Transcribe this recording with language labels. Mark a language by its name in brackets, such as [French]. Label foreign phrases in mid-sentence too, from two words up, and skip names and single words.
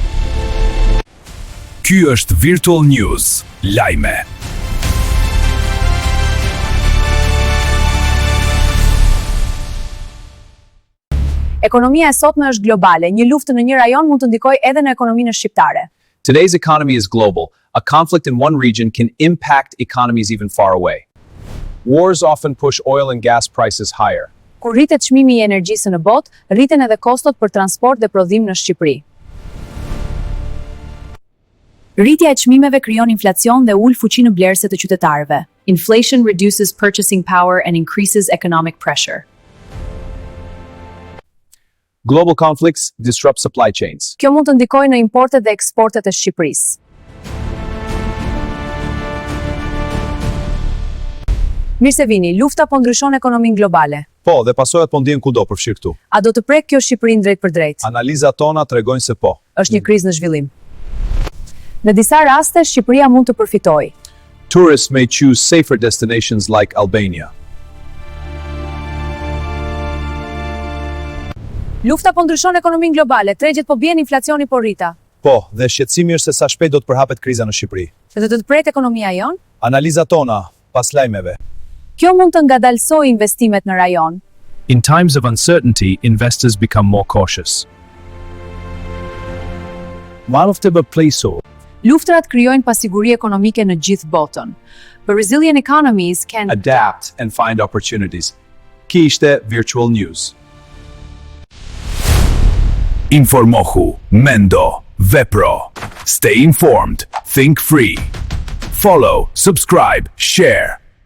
[Albanian] Ky është Virtual News, lajme. Ekonomia e sotme është globale. Një luftë në një rajon mund të ndikojë edhe në ekonominë shqiptare. [English] Today's economy is global. A conflict in one region can impact economies even far away. Wars often push oil and gas prices higher. [Albanian] Kur rritet çmimi i energjisë në botë, rriten edhe kostot për transport dhe prodhim në Shqipëri. Rritja e çmimeve krijon inflacion dhe ul fuqinë blerëse të qytetarëve. [English] Inflation reduces purchasing power and increases economic pressure. Global conflicts disrupt supply chains. [Albanian] Kjo mund të ndikojë në importet dhe eksportet e Shqipërisë. Mirë se vini, lufta po ndryshon ekonominë globale. Po, dhe pasojat po ndjen kudo përfshirë këtu. A do të prek kjo Shqipërinë drejt për drejt? Analizat tona tregojnë se po. Është një krizë në zhvillim. Në disa raste, Shqipëria mund të përfitojë. [English] Tourists may choose safer destinations like Albania. [Albanian] Lufta po ndryshon ekonominë globale, tregjet po bien, inflacioni po rrita. Po, dhe shqetësimi është se sa shpejt do të përhapet kriza në Shqipëri. Dhe do të pret ekonomia jon? Analizat tona pas lajmeve. Kjo mund të ngadalsojë investimet në rajon. [English] In times of uncertainty, investors become more cautious. [Albanian] Luftrat krijojnë pasiguri ekonomike në gjithë botën. [English] But resilient economies can Adapt and find opportunities. [Albanian] Ki ishte Virtual News. Informohu, mendo, vepro. [English] Stay informed, think free. Follow, subscribe, share.